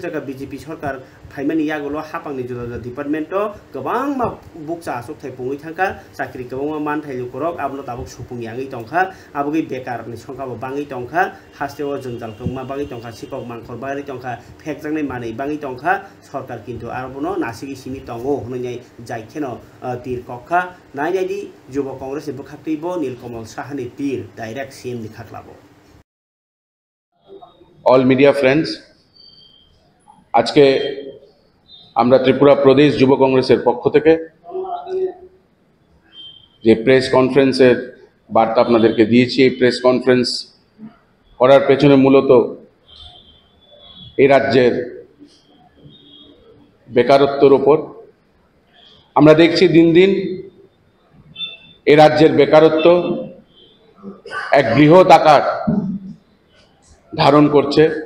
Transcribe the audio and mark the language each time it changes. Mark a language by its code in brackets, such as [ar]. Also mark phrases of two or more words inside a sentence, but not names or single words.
[trp] जाका बीजेपी सरकार फाइमानि यागोलो हापांनि जुदा डिपार्टमेन्ट गोबां मा बुकसा आसुक थाइपुङै थांका साख्रि गोबां मान थाइलु करक आबनो ताबुक सुपुं याङै दंखा आबुगै बेकारनि संखाबो बाङै दंखा हास्टेव जंजालखौ मा बाङै दंखा सिकक मांखर बाङै दंखा फेकजांनै मानै बाङै दंखा सरकार किन्तु आरबनो नासिगि सिमि दंगो होननाय जायखेनो तीर कखा नायनायदि युव कांग्रेस बुखाक्तिबो नीलकमल साहानि तीर [en] direct CM [trp] नि खाख्लाबो [en] all media friends [hi] आज के [bn] আমরা ত্রিপুরা প্রদেশ যুব কংগ্রেসের পক্ষ থেকে যে [en] press conference [bn] বার্তা আপনাদেরকে দিয়েছি এই [en] press conference [bn] করার পেছনে মূলত এই রাজ্যের বেকারত্বের উপর আমরা দেখছি দিন দিন এই রাজ্যের বেকারত্ব এক বৃহৎ আকার ধারণ করছে